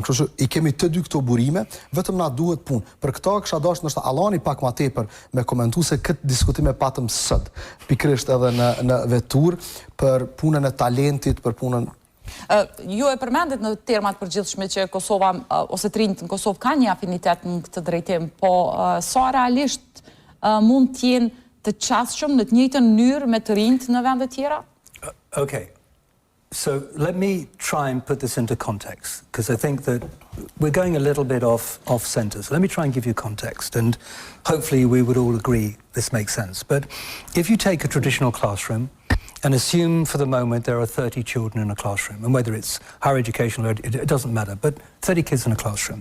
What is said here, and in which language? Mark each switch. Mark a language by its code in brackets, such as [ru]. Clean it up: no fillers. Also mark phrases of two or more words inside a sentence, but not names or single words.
[sq] Kështu që I kemi të dy këto burime, vetëm na duhet punë. Për këto kisha dashur ndoshta Allani pak më tepër me komentuar se këtë diskutim e patëm sot, pikërisht edhe në vetur për punën e talentit, për punën. Ju e përmendet në termat përgjithshme që Kosova, ose të rinjt në Kosovë ka një afinitet në këtë drejtim, po sa realisht mund të jenë të qasshëm në të njëjtën mënyrë me të rinjt në vende tjera? [en] Okay. So let me try and put this into context, because I think that we're going a little bit off center. So let me try and give you context, and hopefully we would all agree this makes sense. But if you take a traditional classroom, and assume for the moment there are 30 children in a classroom, and whether it's higher education or it doesn't matter, but 30 kids in a classroom.